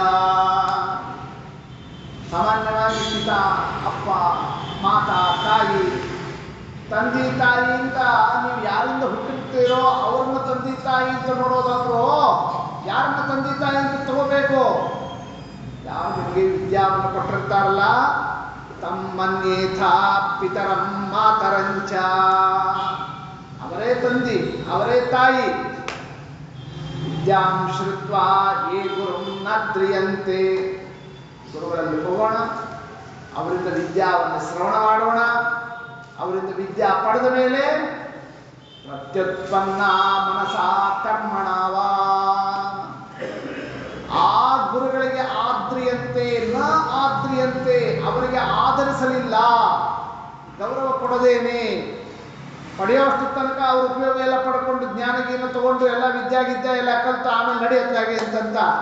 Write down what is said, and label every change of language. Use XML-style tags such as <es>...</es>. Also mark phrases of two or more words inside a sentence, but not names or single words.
<kn>ಸಾಮಾನ್ಯವಾಗಿ ಪಿತ ಅಪ್ಪ, ಮಾತಾ ತಾಯಿ, ತಂದೆ ತಾಯಿಯಿಂದ ನೀವು ಯಾರಿಂದ ಹುಟ್ಟಿರ್ತೀರೋ ಅವ್ರನ್ನ ತಂದೆ ತಾಯಿ ಅಂತ ನೋಡೋದಾದ್ರೂ ಯಾರನ್ನ ತಂದೆ ತಾಯಿ ಅಂತ ತಗೋಬೇಕು? ಯಾರು ನಿಮಗೆ ವಿದ್ಯಾವನ್ನು ಕೊಟ್ಟಿರ್ತಾರಲ್ಲ,</kn> <sa>ತಮ್ಮನ್ಯೇಥಾ ಪಿತರಂ ಮಾತರಂಚ,</sa> <kn>ಅವರೇ ತಂದೆ ಅವರೇ ತಾಯಿ.</kn> <sa>ವಿದ್ಯಾಂ ಶ್ರುತ್ವಾ ಯೇ ಗುರುಂ ನ ದ್ರಿಯಂತೆ.</sa> <kn>ಗುರುಗಳಲ್ಲಿ ಹೋಗೋಣ, ಅವರಿಂದ ವಿದ್ಯಾವನ್ನು ಶ್ರವಣ ಮಾಡೋಣ. ಅವರಿಂದ ವಿದ್ಯಾ ಪಡೆದ ಮೇಲೆ</kn> <sa>ಪ್ರತ್ಯುತ್ಪನ್ನ ಮನಸಾ ಕರ್ಮಣವಾ,</sa> <kn>ಆ ಗುರುಗಳಿಗೆ</kn> <sa>ಆದ್ರಿಯಂತೆ ನ ಆದ್ರಿಯಂತೆ,</sa> <kn>ಅವರಿಗೆ ಆಧರಿಸಲಿಲ್ಲ, ಗೌರವ ಕೊಡದೇನೆ ಪಡೆಯುವಷ್ಟು ತನಕ ಅವ್ರ ಉಪಯೋಗ ಎಲ್ಲ ಪಡ್ಕೊಂಡು ಜ್ಞಾನಗೀನ ತಗೊಂಡು ಎಲ್ಲ ವಿದ್ಯಾಗಿದ್ಯಾ ಎಲ್ಲ ಕಲ್ತು ಆಮೇಲೆ ನಡೆಯುತ್ತಾಗೆ ಅಂತಂತ.</kn>